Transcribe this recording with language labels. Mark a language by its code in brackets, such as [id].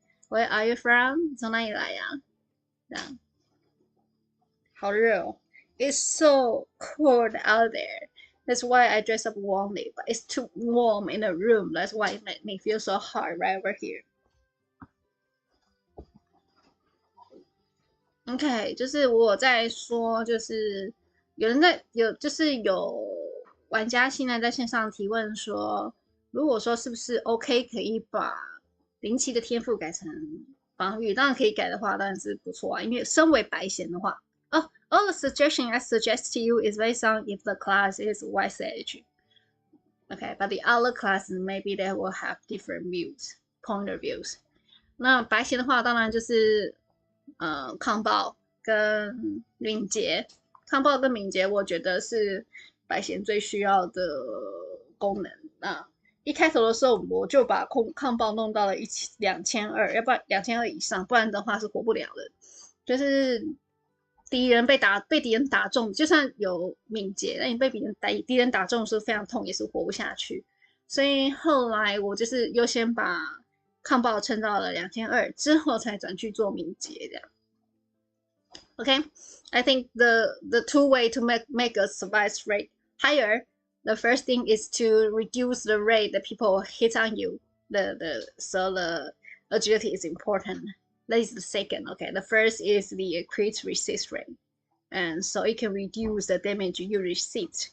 [en] Where are you from? [zh] 从哪里来呀？这样，好热哦。 [en] It's so cold out there. That's why I dress up warmly, but it's too warm in the room. That's why it made me feel so hot right over here. [zh] OK，就是我在说，就是有人有玩家现在在线上提问说，如果说是不是 OK 可以把灵奇的天赋改成防御？当然可以改的话，当然是不错啊。因为身为白贤的话， [en] all the suggestion I suggest to you is based on if the class is White Sage. Okay, but the other classes maybe they will have different point of views. [zh] 那白贤的话，当然就是抗暴跟敏捷，抗暴跟敏捷，我觉得是白贤最需要的功能。那一开头的时候，我就把抗暴弄到了2200，要不然2200以上，不然的话是活不了的。就是敌人被敌人打中，就算有敏捷，那你被敌人打中是非常痛，也是活不下去。所以后来我就是优先把抗暴撑到了2200之后，才转去做敏捷这样。 [en] Okay, I think the two way to make a survive rate higher. The first thing is to reduce the rate that people hit on you. So the agility is important. That is the second. Okay, the first is the crit resist rate, and so it can reduce the damage you receive.